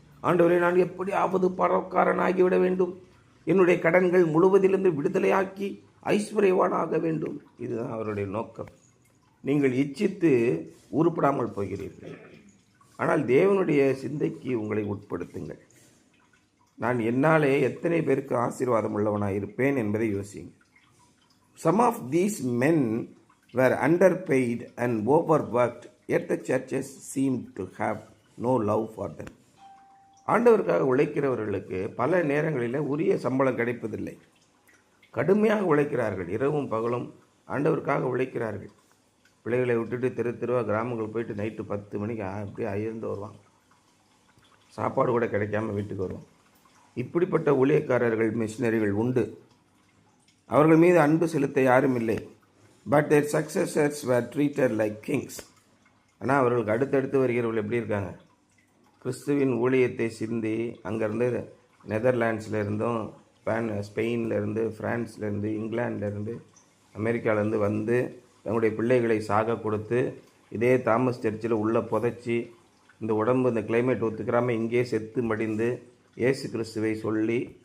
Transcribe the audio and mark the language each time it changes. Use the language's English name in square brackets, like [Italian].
[Tamil] ஆண்டவரே நான் எப்படியாவது பணக்காரனாகிவிட வேண்டும், என்னுடைய கடன்கள் முழுவதிலிருந்து விடுதலையாக்கி ஐஸ்வர்யவானாக வேண்டும். இதுதான் அவருடைய நோக்கம். நீங்கள் இச்சித்து உருப்படாமல் போகிறீர்கள். ஆனால் தேவனுடைய சிந்தைக்கு உங்களை உட்படுத்துங்கள். நான் என்னாலே எத்தனை பேருக்கு ஆசீர்வாதம் உள்ளவனாக இருப்பேன் என்பதை யோசிங்க. [English] Some of these men were underpaid and overworked, yet the churches seemed to have no love for them. [Tamil] ஆண்டவருக்காக உழைக்கிறவர்களுக்கு பல நேரங்களில் உரிய சம்பளம் கிடைப்பதில்லை. கடுமையாக உழைக்கிறார்கள், இரவும் பகலும் ஆண்டவருக்காக உழைக்கிறார்கள். பிள்ளைகளை விட்டுட்டு தெருவாக கிராமங்கள் போயிட்டு நைட்டு 10 மணிக்கு அப்படியே அயர்ந்து வருவாங்க. சாப்பாடு கூட கிடைக்காம வீட்டுக்கு வருவாங்க. இப்படிப்பட்ட ஊழியக்காரர்கள், மிஷினரிகள் உண்டு. அவர்கள் மீது அன்பு செலுத்த யாரும் இல்லை. [English] But their successors were treated like kings. [Tamil] ஆனால் அவர்களுக்கு அடுத்தடுத்து வருகிறவர்கள் எப்படி இருக்காங்க? கிறிஸ்துவின் ஊழியத்தை சிந்தி அங்கேருந்து நெதர்லாண்ட்ஸில் இருந்தும், ஸ்பெயின்லேருந்து, ஃப்ரான்ஸ்லேருந்து, இங்கிலாந்துலேருந்து, அமெரிக்காவிலேருந்து வந்து தங்களுடைய பிள்ளைகளை சாக கொடுத்து இதே தாமஸ் சர்ச்சில் உள்ளே புதைச்சி, இந்த உடம்பு இந்த கிளைமேட் ஒத்துக்கிறாமல் இங்கே செத்து மடிந்து இயேசு கிறிஸ்துவை சொல்லி